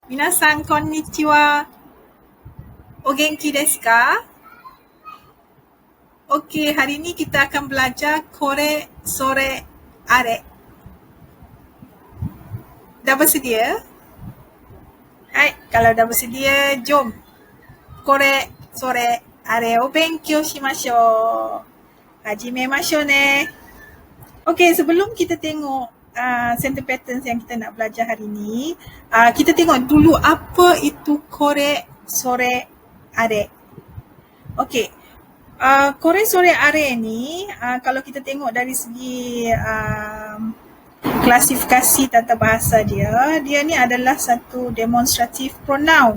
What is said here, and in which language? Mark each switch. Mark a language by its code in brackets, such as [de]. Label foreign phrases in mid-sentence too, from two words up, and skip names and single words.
[ja] みなさん こんにちは。お元気ですか? [ms] Okey, hari ini kita akan belajar [ja] これ、それ、あれ. [ms] Dah bersedia? Hai, kalau dah bersedia, jom. [ja] これ、それ、あれを勉強しましょう. 始めましょうね. [ms] Okey, sebelum kita tengok [en] sentence patterns [ms] yang kita nak belajar hari ini, kita tengok dulu apa itu [ja] これ、それ、あれ. Okey, kore, sore, [ms] are ni kalau kita tengok dari segi klasifikasi tata bahasa dia, dia ni adalah satu [en] demonstrative pronoun.